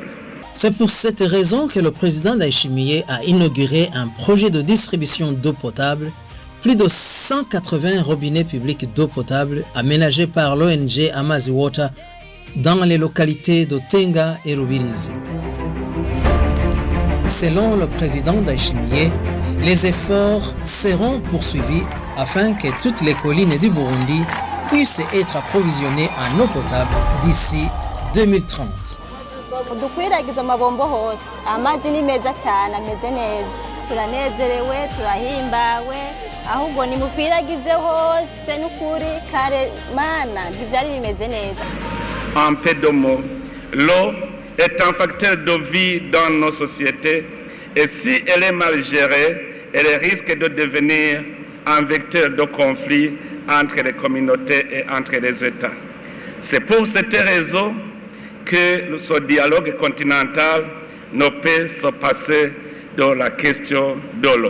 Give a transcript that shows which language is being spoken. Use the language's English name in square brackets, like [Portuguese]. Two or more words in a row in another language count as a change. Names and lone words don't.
[French] C'est pour cette raison que le président Ndayishimiye a inauguré un projet de distribution d'eau potable, plus de 180 robinets publics d'eau potable aménagés par l'ONG Amazi Water dans les localités de Tenga et Rubirizi. Selon le président Ndayishimiye, les efforts seront poursuivis afin que toutes les collines du Burundi puissent être approvisionnées en eau potable d'ici 2030. [Rundi] dukwiragiza amabombo hose amazi ni meza cyane ameze neza turanezerewe turahimbawe ahubwo nimukwiragize hose n'ukuri kare mana ntibyari bimeze neza. [French] En peu de mots, l'eau est un facteur de vie dans nos sociétés et si elle est mal gérée, elle risque de devenir un vecteur de conflit entre les communautés et entre les États. C'est pour cette raison que ce dialogue continental ne peut se passer de la question de l'eau.